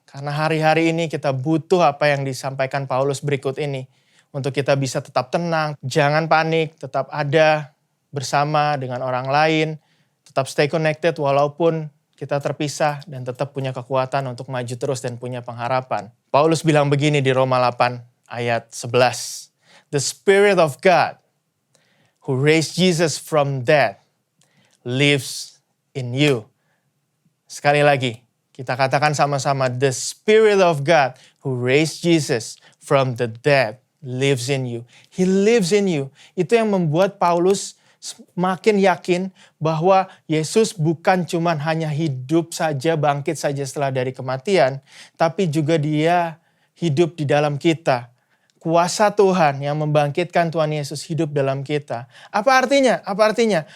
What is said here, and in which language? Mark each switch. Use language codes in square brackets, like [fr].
[id] Karena hari-hari ini kita butuh apa yang disampaikan Paulus berikut ini. Untuk kita bisa tetap tenang, jangan panik, tetap ada bersama dengan orang lain, tetap stay connected walaupun kita terpisah dan tetap punya kekuatan untuk maju terus dan punya pengharapan. Paulus bilang begini di Roma 8 ayat 11. [en] The Spirit of God who raised Jesus from death lives in you. [id] Sekali lagi, kita katakan sama-sama, [en] the Spirit of God who raised Jesus from the dead lives in you. He lives in you. [id] Itu yang membuat Paulus makin yakin bahwa Yesus bukan cuma hanya hidup saja, bangkit saja setelah dari kematian, tapi juga dia hidup di dalam kita. Kuasa Tuhan yang membangkitkan Tuhan Yesus hidup dalam kita. Apa artinya? Apa artinya?